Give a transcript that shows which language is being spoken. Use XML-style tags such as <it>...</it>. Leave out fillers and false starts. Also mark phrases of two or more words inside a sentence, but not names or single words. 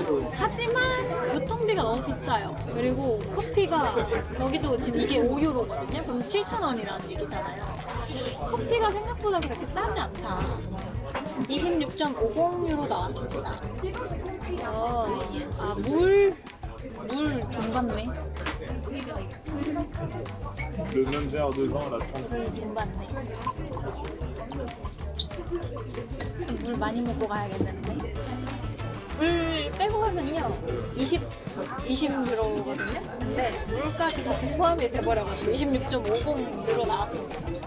<ko>하지만 교통비가 너무 비싸요. 그리고 커피가 여기도 지금 이게 5유로거든요. 그럼 7,000원이라는 얘기잖아요. 커피가 생각보다 그렇게 싸지 않다. 26.50유로 나왔습니다. 물 돈 받네.</ko> <fr>Le même verre de vin, là, 30.</fr> <ko>돈 받네. 물 많이 먹고 가야겠는데. 물 빼고 하면요 20유로거든요. 근데 물까지 같이 포함이 돼버려가지고 26.50유로 나왔습니다.</ko>